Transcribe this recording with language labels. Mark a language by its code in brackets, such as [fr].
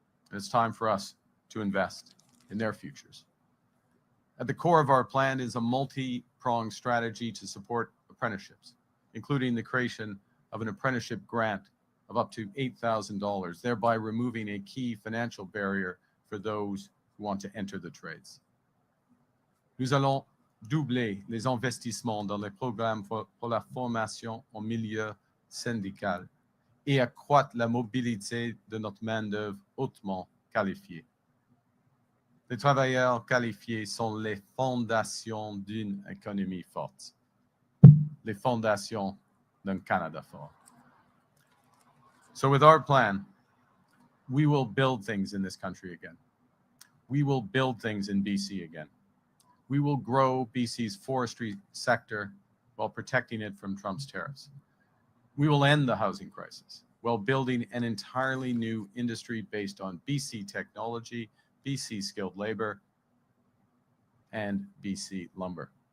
[en] And it's time for us to invest in their futures. At the core of our plan is a multi-pronged strategy to support apprenticeships, including the creation of an apprenticeship grant of up to $8,000, thereby removing a key financial barrier for those who want to enter the trades. [fr] Nous allons doubler les investissements dans les programmes pour la formation en milieu syndical et accroître la mobilité de notre main-d'œuvre hautement qualifiée. Les travailleurs qualifiés sont les fondations d'une économie forte, les fondations d'un Canada fort. [en] So with our plan, we will build things in this country again. We will build things in BC again. We will grow BC's forestry sector while protecting it from Trump's tariffs. We will end the housing crisis while building an entirely new industry based on BC technology, BC skilled labor, and BC lumber.